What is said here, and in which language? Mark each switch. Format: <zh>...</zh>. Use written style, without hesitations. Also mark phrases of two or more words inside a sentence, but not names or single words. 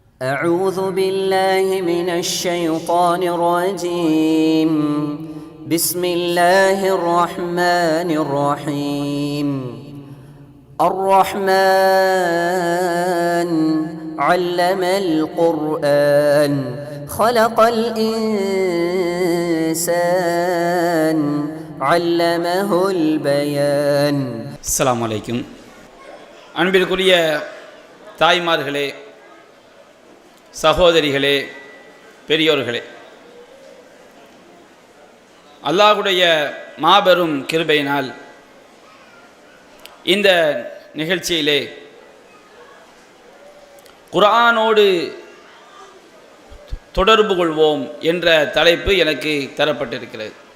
<ar>أعوذ بالله من الشيطان الرجيم بسم الله الرحمن الرحيم الرحمن علم القرآن خلق الإنسان علمه البيان. السلام عليكم.</ar> <ta>அன்பிற்குரிய தாய்மார்களே, சகோதரிகளே, பெரியோர்களே, அல்லாஹ்வுடைய மாபெரும் கிருபையினால் இந்த நிகழ்ச்சியிலே குர்ஆனோடு தொடர்பு கொள்வோம் என்ற தலைப்பு எனக்கு தரப்பட்டிருக்கிறது.</ta>